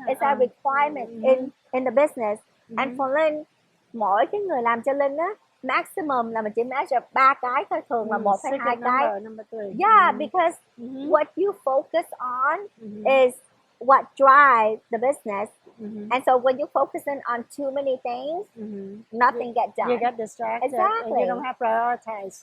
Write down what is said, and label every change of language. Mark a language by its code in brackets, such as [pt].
[en] It's a requirement in the business. And for [vi] Linh, mỗi cái người làm cho Linh á, maximum là mình chỉ measure 3 cái thôi, thường là 1 hay 2 cái. [en] Number 3. Yeah, because what you focus on is what drives the business. And so when you're focusing on too many things, nothing gets done. You get distracted. Exactly. And you don't have priorities.